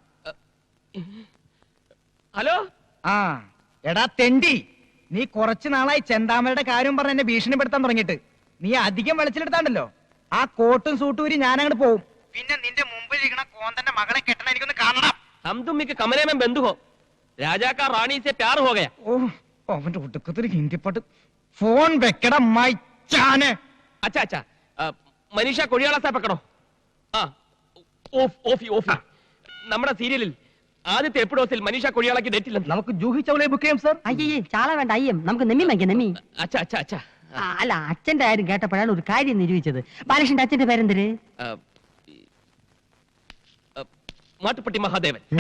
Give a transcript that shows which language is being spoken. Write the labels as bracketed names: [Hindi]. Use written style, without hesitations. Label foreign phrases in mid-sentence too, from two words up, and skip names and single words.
[Malayalam] ഹലോ. ആ എടാ തെണ്ടി, നീ കുറച്ചു നാളായി ചെന്താമരയുടെ കാര്യം പറഞ്ഞ് എന്നെ ഭീഷണിപ്പെടുത്താൻ തുടങ്ങിയിട്ട്. നീ അധികം വെളിച്ചിലെടുത്താണ്ടല്ലോ ആ കോട്ടും സൂട്ടും ഊരി ഞാൻ അങ്ങോട്ട് പോവും. പിന്നെ നിന്റെ മുമ്പിൽ ഇരിക്കണ കോന്തന്റെ മകളെ കെട്ടണ എനിക്കൊന്ന് കാണണം. [Hindi] हम तुम के कमरे में बंद हो. राजा का रानी से प्यार हो गया. [Malayalam] ഓ അവന്റെ ഒടുക്കത്തൊരു ഹിന്ദി പാട്ട്. ഫോൺ വെക്കട മൈച്ചാനെ. [Hindi] अच्छा अच्छा मनीषा कोड़ियाला से पकड़ो. [Malayalam] ഓഫി ഓഫി. നമ്മുടെ സീരിയലിൽ ആദ്യത്തെ എപ്പിസോഡിൽ മനീഷ കൊഴിയാളയ്ക്ക് ഡേറ്റ് ഇല്ല. നമുക്ക് ജൂഹി ചൗളയെ ബുക്ക് ചെയ്യാം സാർ. അയ്യേ ചാള വേണ്ട അയ്യം. നമുക്ക് നെമ്മി വാങ്ങിക്കാം നെമ്മി. [Hindi] अच्छा अच्छा अच्छा. [Malayalam] അല്ല അച്ഛന്റെ കാര്യം കേട്ടപ്പോഴാണ് ഒരു കാര്യം നിരൂപിച്ചത്. ബാലകൃഷ്ണന്റെ അച്ഛന്റെ പേരെന്തര്? മാട്ടുപ്പെട്ടി മഹാദേവൻ.